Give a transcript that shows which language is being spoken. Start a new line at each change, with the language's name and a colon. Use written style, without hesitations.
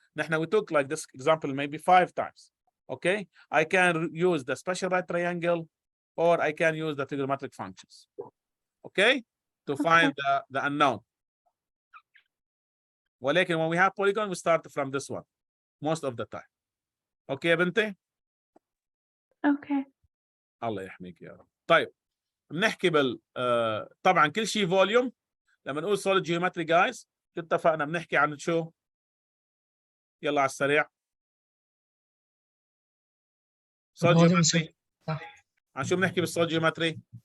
Arabic: نحن
English: we took like this example maybe 5 times. Okay? I can use the special right triangle or I can use the trigonometric functions. Okay? To find the unknown.
Arabic: ولكن
English: when we have polygon, we start from this one most of the time.
Arabic: Okay يا بنتي؟
English: Okay.
Arabic: الله يحميك يا رب. طيب بنحكي طبعا كل شيء فوليوم. لما نقول solid geometry
English: guys
Arabic: اتفقنا بنحكي عن شو؟ يلا على السريع. solid geometry. عن شو بنحكي بالsolid geometry؟